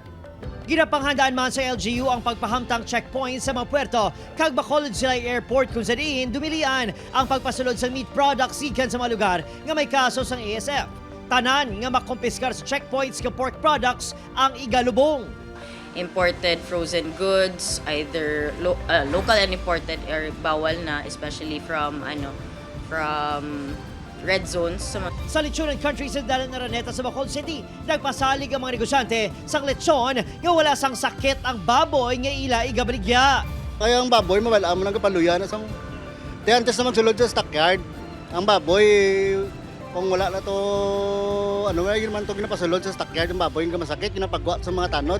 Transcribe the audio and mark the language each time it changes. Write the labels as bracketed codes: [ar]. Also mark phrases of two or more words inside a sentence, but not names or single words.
[hil] Ginapanghandaan man sa LGU ang pagpahamtang checkpoints sa mga puerto kag Bacolod Silay Airport kung saan dumilian ang pagpasulod sa [en] meat products [hil] gikan sa mga lugar nga may kaso sang ASF. Tanan nga makumpiskar sa checkpoints nga [en] pork products [hil] ang igalubong. [en] imported frozen goods, either local and imported, or bawal na, especially from red zones. [hil] Sa Lechonan Country sa Dalan Araneta sa Bacolod City, nagpasalig ang mga negosyante sa lechon nga wala sang sakit ang baboy nga ila igabaligya. Kaya ang baboy, mawala mo nang kapaluyan. Di antes na magsulod sa stockyard. Ang baboy, kung wala na to, yun man to ginapasulod sa stockyard, ang baboy yung masakit, ginapagwa sa mga tanod.